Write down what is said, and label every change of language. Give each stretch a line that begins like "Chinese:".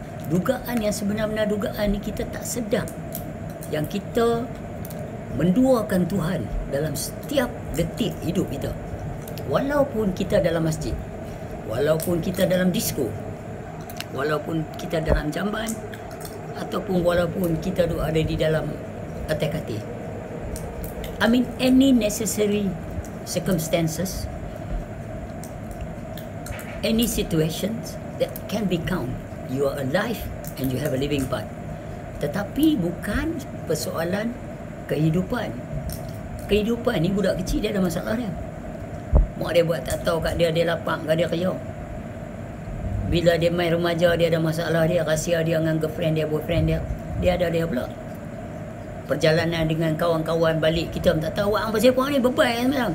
Malay: Dugaan yang sebenar-benar dugaan ni kita tak sedar yang kita menduakan Tuhan dalam setiap detik hidup kita. Walaupun kita dalam masjid, walaupun kita dalam disko, walaupun kita dalam jamban, ataupun walaupun kita ada di dalam atas katil.
English: I mean, any necessary circumstances, any situations that can be count, you are alive and you have a living part.
Malay: Tetapi bukan persoalan kehidupan. Kehidupan ni budak kecil dia ada masalah dia. Mak dia buat tak tahu kat dia lapang, kat dia kerja. Bila dia main remaja, dia ada masalah dia, rahsia dia dengan girlfriend dia, boyfriend dia ada dia pula. Perjalanan dengan kawan-kawan balik, kita tak tahu apa pasal puan ni bebai semalam.